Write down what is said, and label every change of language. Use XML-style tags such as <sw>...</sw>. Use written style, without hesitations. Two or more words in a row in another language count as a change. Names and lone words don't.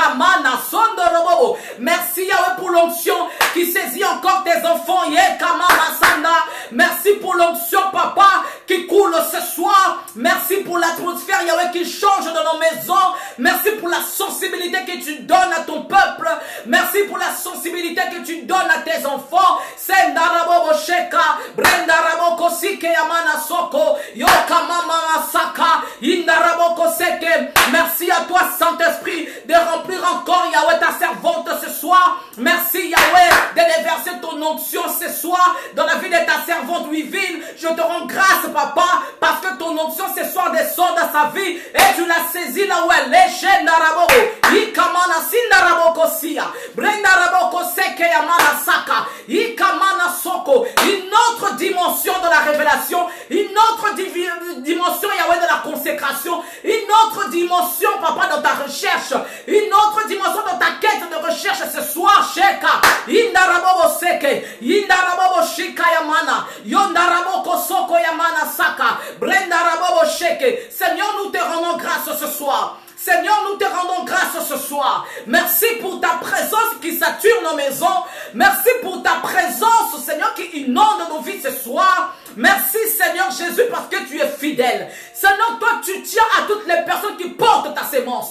<fr>Merci Yahweh pour l'onction qui saisit encore tes enfants. Merci pour l'onction, Papa, qui coule ce soir. Merci pour l'atmosphère, Yahweh, qui change dans nos maisons. Merci pour la sensibilité que tu donnes à ton peuple. Merci pour la sensibilité que tu donnes à tes enfants. Sendarabobo Sheka, Brendaraboko Sike Yamana Soko, Yokamama Saka, Indaraboko Seke. Merci à toi, Saint-Esprit, de remplir encore, Yahweh, ta servante ce soir. Merci, Yahweh, de déverser ton onction ce soir dans la vie de ta servante Wivine. Je te rends grâce, Papa, parce que ton onction ce soir descend dans sa vie et tu l'as saisi là où elle est. Shendaraboko, Ikamana Sindaraboko Sia, Brendaraboko Seke Yamana Saka. Une autre dimension de la révélation, une autre dimension, Yahweh, de la consécration, une autre dimension, Papa, dans ta recherche, une autre dimension dans ta quête de recherche ce soir, Sheka, Indarabobo Seke, Indarabobo Shika Yamana, Yondaraboko Soko Yamana Saka, Brendarabobo Sheke. Seigneur, nous te rendons grâce ce soir. Seigneur, nous te rendons grâce ce soir. Merci pour ta présence qui sature nos maisons. Merci pour ta présence, Seigneur, qui inonde nos vies ce soir. Merci, Seigneur Jésus, parce que tu es fidèle. Seigneur, toi, tu tiens à toutes les personnes qui portent ta sémence.</fr>